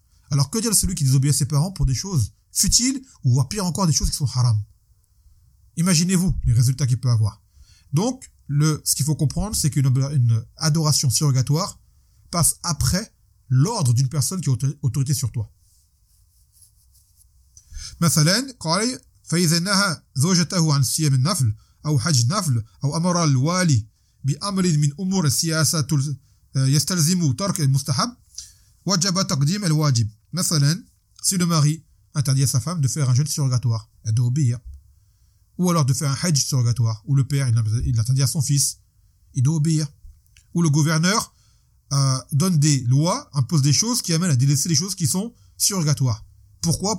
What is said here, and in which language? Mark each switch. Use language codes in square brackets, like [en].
[fr] Alors que dire de celui qui désobéit à ses parents pour des choses futiles ou voire pire encore des choses qui sont haram? Imaginez-vous les résultats qu'il peut avoir. Donc, ce qu'il faut comprendre, c'est qu'une adoration surrogatoire passe après l'ordre d'une personne qui a autorité sur toi. [ar] مثلاً قال فإذا نهى زوجته عن صيام النفل أو حج نفل أو أمر الوالي بأمر من أمور السياسة يستلزم ترك المستحب وجب تقديم الواجب. [fr] مثلاً si le mari interdit à sa femme de faire un jeûne surrogatoire, elle doit obéir. Ou alors de faire un hajj surrogatoire, ou le père il l'interdit à son fils, il doit obéir. Ou le gouverneur donne des lois, impose des choses qui amènent à délaisser les choses qui sont surrogatoires. Pourquoi?